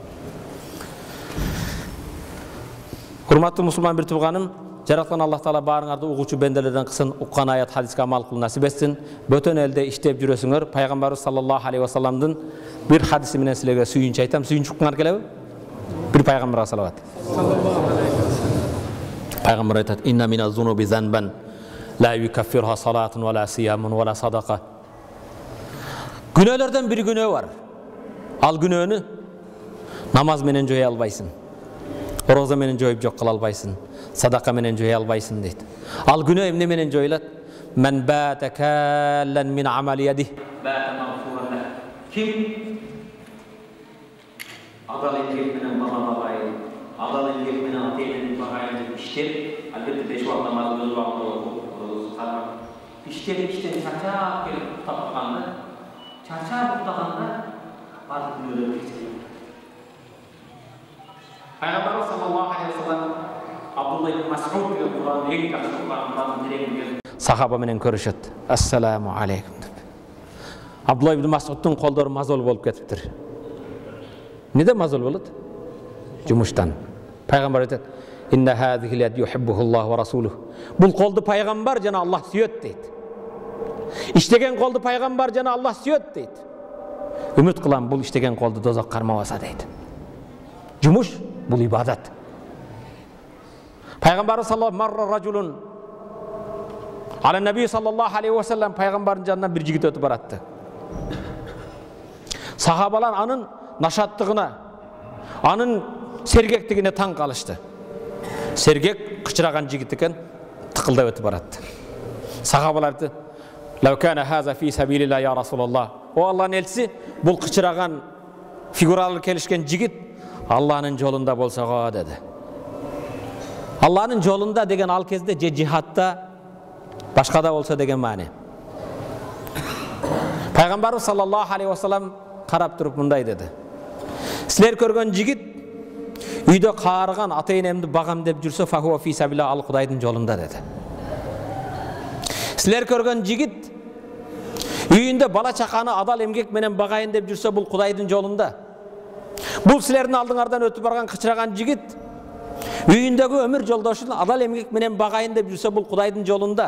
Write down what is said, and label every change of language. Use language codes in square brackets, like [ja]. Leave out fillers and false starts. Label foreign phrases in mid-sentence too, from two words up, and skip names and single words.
[ky] Урматтуу мусулман бир тууганым, жараткан Аллах Таала баарыңарды угуучу бенделерден кылсын, уккан аят хадиске амал кылуу насип этсин. Бөтөн элде иштеп жүрөсүңөр. Пайгамбарыбыз [ar] صلى الله عليه [ky] ва салламдын бир хадиси менен силерге сүйүнчү айтам. Сүйүнчү уккаңар келеби? Бир пайгамбарга салават. Пайгамбар айтат: [ar] "إن من الذنوب ذنبا لا يكفرها صلاة و لا صيام و لا صدقة." [ky] Күнөөлөрдөн бир күнөө бар. Al günöөнү намаз менен жое албайсың. Ороза менен жоюп жок кыла албайсың. Садака менен жое албайсың дейт. Ал күнөө эмне менен жоюлат? [ar] من بات كالا من عمل يده. بات مغفورا. [ky] Ким адал эмгек менен багалабай, адал эмгек менен атайын багайын деп иштеп, албетте беш убакыт намаз өз убагында окуп, иштеп чарчап келип таптаганда, чарчап уктаганда бардык күнөөлөр кечирилет. Пайгамбарыбыз [ar] صلى الله عليه وسلم [ky] Абдулла ибн Мас'уд деген Кур'андын эң жакшы уккан дирегин сахаба менен көрүшөт. [ar] السلام عليكم [ky] деп. Абдулла ибн Мас'уддун колдору мазол болуп кетиптир. Неде мазол болот? Жумуштан. Пайгамбар айтат: [ar] "إن هذه ليد يحبها الله و رسوله." [ky] Бул колду пайгамбар жана Аллах сүйөт дейт. Иштеген колду пайгамбар жана Аллах сүйөт дейт. Үмүт кылам бул иштеген колду дозок кармабаса дейт. Жумуш бул ибадат. Пайгамбар [ar] صلى الله مر رجل على النبي صلى الله عليه وسلم [ky] пайгамбардын жанынан бир жигит өтүп баратты. Сахабалар анын нашаттыгына, анын сергектигине таң калышты. Сергек кычыраган жигит экен, тыкылдап өтүп баратты. Сахабалар айтты: [ar] "لو كان هذا في سبيل الله يا رسول الله." [ky] О Аллахтын элчиси, бул кычыраган фигуралы келишкен жигит Аллахтын жолунда болсо го деди. Аллахтын жолунда деген ал кезде же жихадта, башкада болсо деген маани. Пайгамбарыбыз [ar] صلى الله عليه وسلم [ky] карап туруп мындай деди: "Силер көргөн жигит үйдө каарыган ата-энемди багам деп жүрсө, [ar] فهو في سبيل الله, [ky] ал Кудайдын жолунда" деди. Силер көргөн жигит үйүндө бала чаканы адал эмгек менен багайын деп жүрсө, бул Кудайдын жолунда. Бул силердин алдыңардан өтүп барган кычыраган жигит үйүндөгү өмүр жолдошун адал эмгек менен багайын деп жүрсө, бул Кудайдын жолунда.